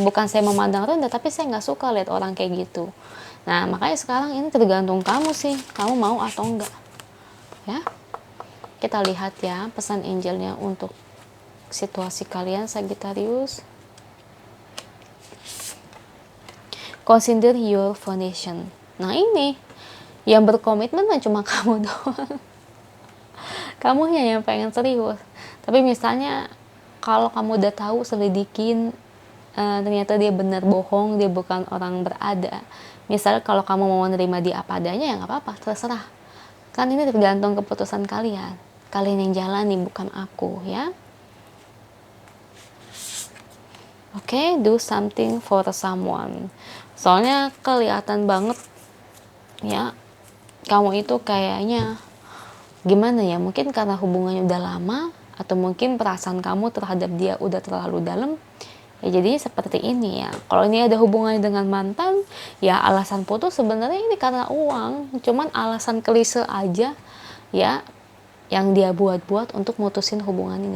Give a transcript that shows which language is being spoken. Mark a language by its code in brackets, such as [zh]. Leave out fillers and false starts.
[id] Bukan saya memandang rendah, tapi saya nggak suka lihat orang kayak gitu. Nah, makanya sekarang ini tergantung kamu sih, kamu mau atau enggak, ya. Kita lihat ya pesan angelnya untuk situasi kalian Sagittarius. [en] Consider your foundation. [id] Nah, ini yang berkomitmen kan cuma kamu doang. Kamunya yang pengen serius. Tapi misalnya kalau kamu udah tahu, selidikin, ternyata dia benar bohong, dia bukan orang berada. Misalnya kalau kamu mau menerima dia apa adanya, ya nggak apa-apa, terserah. Kan ini tergantung keputusan kalian. Kalian yang jalani, bukan aku, ya. [en] Oke, do something for someone. [id] Soalnya kelihatan banget ya, kamu itu kayaknya gimana ya, mungkin karena hubungannya udah lama, atau mungkin perasaan kamu terhadap dia udah terlalu dalam, ya jadi seperti ini ya. Kalau ini ada hubungannya dengan mantan, ya alasan putus sebenarnya ini karena uang, cuman alasan klise aja ya yang dia buat-buat untuk mutusin hubungan ini.